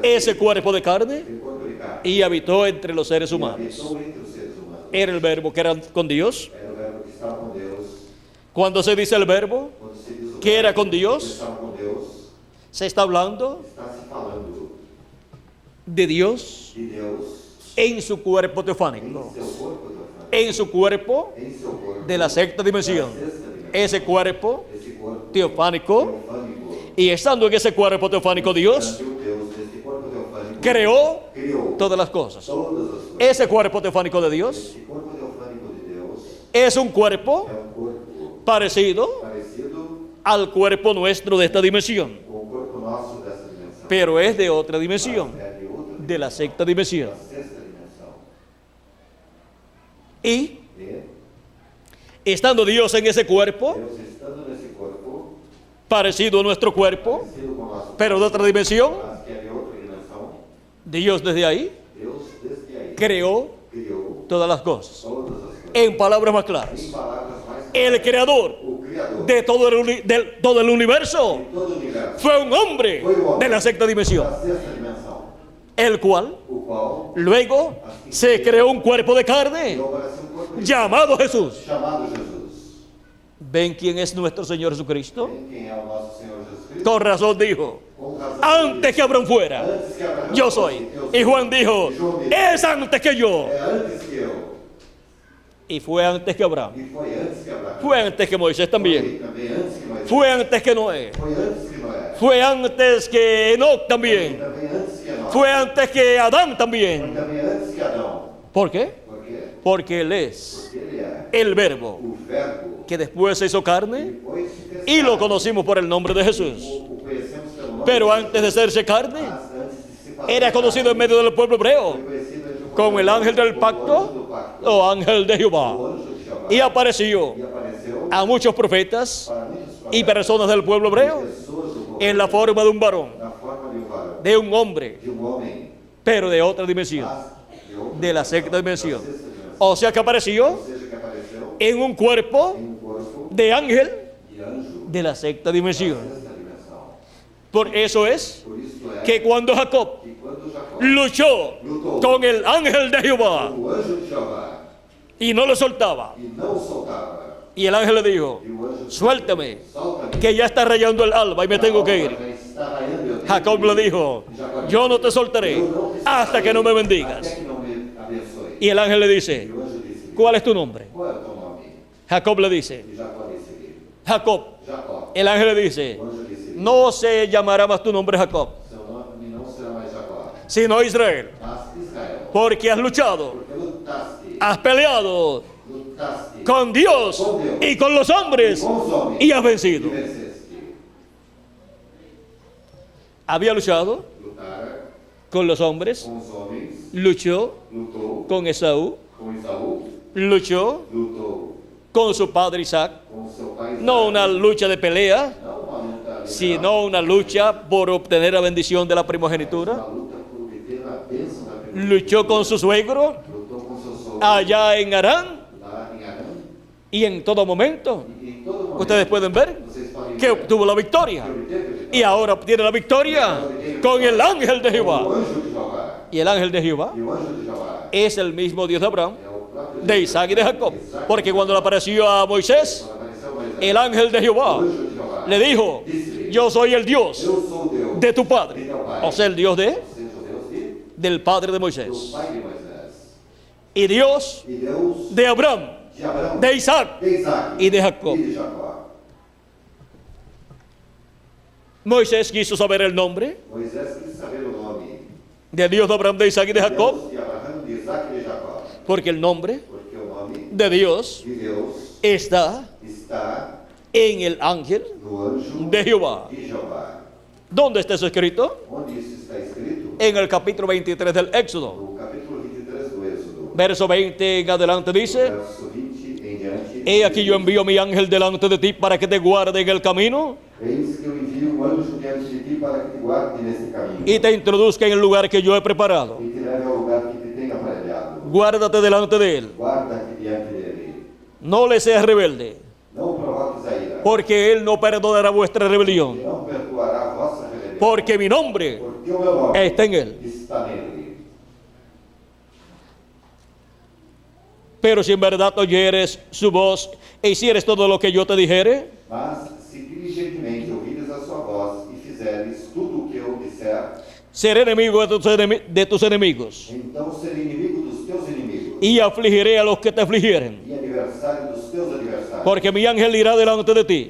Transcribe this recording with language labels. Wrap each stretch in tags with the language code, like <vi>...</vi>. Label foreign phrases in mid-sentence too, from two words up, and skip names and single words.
<es>ese si cuerpo de carne</es> <pt>aquele corpo de carne.</pt> <es>y habitó entre los seres</es> <pt>E humanos. habitou entre os seres humanos.</pt> <es>Era el verbo que era con Dios.</es> <pt>Era o verbo que estava com Deus.</pt> <es>Cuando se dice el verbo</es> <pt>Quando se diz o que verbo era</pt> <es>con que Dios,</es> <pt>estava com Deus,</pt> <es>se está hablando</es> <pt>está se falando</pt> <es>de Dios</es> <pt>de Deus</pt> <es>en su cuerpo</es> <pt>em</pt> <es>teofánico,</es> <pt>seu corpo teofânico,</pt> <es>en su cuerpo</es> <pt>em seu corpo</pt> <es>de la sexta dimensión.</es> <pt>da sexta dimensão.</pt> <es>Ese cuerpo</es> <pt>Esse corpo</pt> <es>teofánico,</es> <pt>teofânico,</pt> <es>y estando en ese cuerpo teofánico Dios</es> <pt>o Deus desse corpo teofânico</pt> <es>creó</es> <pt>criou</pt> <es>todas las cosas.</es> <pt>todas as coisas.</pt> <es>Ese cuerpo teofánico de Dios</es> <pt>Esse corpo teofânico de Deus</pt> <es>es un cuerpo</es> <pt>é um corpo</pt> <es>parecido</es> <pt>parecido</pt> <es>al cuerpo nuestro de esta dimensión,</es> <pt>com o corpo nosso dessa dimensão.</pt> <es>pero es de otra dimensión,</es> <pt>Mas é de outra</pt> <es>de la sexta dimensión.</es> <pt>da sexta dimensão.</pt> <es>Y</es> <pt>E</pt> <es>estando Dios en ese cuerpo,</es> <pt>Deus estando nesse corpo,</pt> <es>parecido a nuestro cuerpo,</es> <pt>parecido com o nosso</pt> <es>pero de otra dimensión,</es> <pt>mas que é de outra dimensão,</pt> <es>Dios desde ahí</es> <pt>Deus desde aí</pt> <es>creó</es> <pt>criou</pt> <es>todas las cosas.</es> <pt>todas as coisas.</pt> <es>En palabras más claras,</es> <pt>Em palavras mais</pt> <es>el creador</es> <pt>o Criador</pt> <es>de todo el universo</es> <pt>de todo o universo,</pt> <es>fue un hombre de la sexta dimensión,</es> <pt>da sexta dimensão,</pt> <es>el cual</es> <pt>o qual</pt> <es>luego se creó un cuerpo de carne</es> <pt>criou para ser um corpo de</pt> <es>llamado Jesús.</es> <pt>chamado Jesus.</pt> <es>¿Ven quién es nuestro Señor Jesucristo?</es> <pt>Em quem é o nosso Senhor Jesus Cristo?</pt> <es>Con razón dijo,</es> <pt>Com razão,</pt> <es>antes que Abraham fuera,</es> <pt>antes que Abraão</pt> <es>yo</es> <pt>fosse,</pt> <es>soy.</es> <pt>eu</pt> <es>Y</es> <pt>sou.</pt> <es>Juan dijo,</es> <pt>E João disse,</pt> <es>es antes que yo.</es> <pt>é antes que eu.</pt> <es>Y fue antes que Abraham.</es> <pt>E foi antes que Abraão.</pt> <es>Fue antes que Moisés también.</es> <pt>Foi também antes que Moisés.</pt> <es>Fue antes que Noé.</es> <pt>Foi antes que Noé.</pt> <es>Fue antes que Enoch</es> <pt>Foi</pt> <es>también.</es> <pt>também antes que Enoque.</pt> <es>Fue antes que Adán</es> <pt>Foi</pt> <es>también.</es> <pt>também antes que Adão.</pt> <es>¿Por qué?</es> <pt>Por quê?</pt> <es>Porque Él es</es> <pt>Porque ele é</pt> <es>el verbo</es> <pt>o verbo</pt> <es>que después se hizo</es> <pt>que</pt> <es>carne</es> <pt>depois se fez</pt> <es>y lo</es> <pt>carne.</pt> <es>conocimos por el nombre de Jesús.</es> <pt>O conhecemos pelo nome</pt> <es>Pero</es> <pt>de</pt> <es>antes de hacerse carne,</es> <pt>mas antes de se fazer</pt> <es>era conocido en</es> <pt>carne,</pt> <es>medio del pueblo hebreo</es> <pt>foi conhecido entre o</pt> <es>como</es> <pt>povo</pt> <es>el ángel del</es> <pt>como o anjo</pt> <es>pacto</es> <pt>do pacto,</pt> <es>o ángel de</es> <pt>o</pt> <es>Jehová.</es> <pt>anjo de Jeová.</pt> <es>Y apareció</es> <pt>E apareceu</pt> <es>a muchos profetas</es> <pt>para muitos</pt> <es>y</es> <pt>profetas,</pt> <es>personas del pueblo hebreo</es> <pt>pessoas do povo,</pt> <es>en la forma de un varón,</es> <pt>na forma de um varão,</pt> <es>de un hombre,</es> <pt>de um homem,</pt> <es>pero de otra dimensión,</es> <pt>mas de outra</pt> <es>de la</es> <pt>dimensão,</pt> <es>sexta dimensión.</es> <pt>da sexta dimensão.</pt> <es>O sea que apareció</es> <pt>Ou seja, que apareceu</pt> <es>en un cuerpo</es> <pt>em um corpo</pt> <es>de ángel</es> <pt>de anjo</pt> <es>de la sexta</es> <pt>da</pt> <es>dimensión.</es> <pt>sexta dimensão.</pt> <es>Por eso es</es> <pt>Por isto é</pt> <es>que cuando Jacob</es> <pt>que quando Jacó</pt> <es>luchó con el ángel de Jehová</es> <pt>o anjo de Jeová</pt> <es>y no lo soltaba,</es> <pt>e não o soltava,</pt> <es>y el ángel le dijo,</es> <pt>e o anjo disse,</pt> <es>suéltame,</es> <pt>solta-me,</pt> <es>que ya está rayando el alba y me tengo que ir.</es> <pt>já está raiando, eu tenho</pt> <es>Jacob</es> <pt>que</pt> <es>le</es> <pt>ir.</pt> <es>dijo,</es> <pt>Jacó disse,</pt> <es>yo no te soltaré</es> <pt>eu não te</pt> <es>hasta que no me bendigas.</es> <pt>até que não me abençoe.</pt> <es>Y el ángel le</es> <pt>E</pt> <es>dice,</es> <pt>o anjo disse,</pt> <es>¿cuál es tu nombre?</es> <pt>qual é o teu nome?</pt> <es>Jacob le dice,</es> <pt>E Jacó disse,</pt> <es>Jacob.</es> <pt>Jacó.</pt> <es>El ángel le dice,</es> <pt>O anjo disse,</pt> <es>no se llamará más tu nombre Jacob,</es> <pt>seu nome não será mais Jacó,</pt> <es>sino Israel,</es> <pt>mas Israel,</pt> <es>porque has luchado,</es> <pt>porque lutaste,</pt> <es>has peleado</es> <pt>lutaste</pt> <es>con Dios y con los hombres</es> <pt>com os homens</pt> <es>y has</es> <pt>e</pt> <es>vencido.</es> <pt>venceste.</pt> <es>Había luchado</es> <pt>Lutara</pt> <es>con los hombres,</es> <pt>com os homens,</pt> <es>luchó</es> <pt>lutou</pt> <es>con Esaú,</es> <pt>com Esaú,</pt> <es>luchó</es> <pt>lutou</pt> <es>con su padre Isaac,</es> <pt>com seu pai Isaac.</pt> <es>no una lucha de pelea,</es> <pt>Não uma luta literal,</pt> <es>sino una lucha por obtener la bendición de la primogenitura.</es> <pt>uma luta por obter a bênção da primogenitura.</pt> <es>Luchó con su suegro</es> <pt>Lutou com seu sogro</pt> <es>allá en Arán</es> <pt>lá em Arã.</pt> <es>y en todo momento</es> <pt>E em todo momento,</pt> <es>ustedes pueden ver</es> <pt>vocês podem</pt> <es>que</es> <pt>ver</pt> <es>obtuvo la victoria.</es> <pt>que obteve a vitória.</pt> <es>Y ahora obtiene la victoria con el ángel de</es> <pt>O</pt> <es>Jehová.</es> <pt>anjo de Jeová.</pt> <es>Y el ángel de Jehová</es> <pt>E o anjo de Jeová</pt> <es>es el mismo Dios de Abraham,</es> <pt>é o próprio</pt> <es>de Isaac y de Jacob. Porque cuando le apareció a Moisés,</es> <pt>Quando apareceu Moisés,</pt> <es>el ángel de</es> <pt>o</pt> <es>Jehová</es> <pt>anjo de Jeová</pt> <es>le dijo,</es> <pt>disse-lhe,</pt> <es>yo soy el Dios</es> <pt>eu sou o Deus</pt> <es>de tu padre. O sea, el Dios</es> <pt>ou seja, o Deus</pt> <es>del padre de</es> <pt>do</pt> <es>Moisés.</es> <pt>pai de Moisés.</pt> <es>Y Dios</es> <pt>E Deus</pt> <es>de Abraham,</es> <pt>de Abraão,</pt> <es>de Isaac</es> <pt>de Isaac</pt> <es>y de Jacob.</es> <pt>e de Jacó.</pt> <es>Moisés quiso saber el nombre</es> <pt>Moisés quis saber o nome</pt> <es>de Dios de Abraham, de Isaac y de Jacob,</es> <pt>Deus de Abraão, de Isaac e de Jacó.</pt> <es>porque el nombre</es> <pt>Porque o nome</pt> <es>de Dios</es> <pt>de Deus</pt> <es>está</es> <pt>está</pt> <es>en el ángel</es> <pt>no anjo</pt> <es>de Jehová.</es> <pt>de Jeová.</pt> <es>¿Dónde está eso escrito?</es> <pt>Onde isso está escrito?</pt> <es>En el capítulo 23 del Éxodo.</es> <pt>No capítulo 23 do Êxodo.</pt> <es>Verso 20 en adelante dice,</es> <pt>Verso 20 em diante.</pt> <es>he aquí yo envío mi ángel delante de ti para que te guarde en el camino</es> <pt>Eis que eu envio o anjo diante de ti para que te guarde neste caminho</pt> <es>y te introduzca en el lugar que yo he preparado.</es> <pt>e te leve ao lugar que te tenha aparelhado.</pt> <es>Guárdate delante de él</es> <pt>Guarda-te diante dele</pt> <es>no le seas rebelde,</es> <pt>não provoques a ira,</pt> <es>porque Él no perdonará vuestra</es> <pt>que</pt> <es>rebelión,</es> <pt>não perdoará a vossa rebelião,</pt> <es>porque mi nombre</es> <pt>porque o meu nome</pt> <es>está en Él.</es> <pt>está nele.</pt> <es>Pero si en verdad oyeres su voz e hicieres todo lo que yo te dijere,</es> <pt>Mas se diligentemente ouvires a sua voz e fizeres tudo o que eu disser,</pt> <es>seré enemigo de tus enemigos</es> <pt>então serei inimigo dos teus inimigos</pt> <es>y afligiré a los que te afligieren,</es> <pt>e adversário dos teus adversários.</pt> <es>porque mi ángel irá delante de ti</es>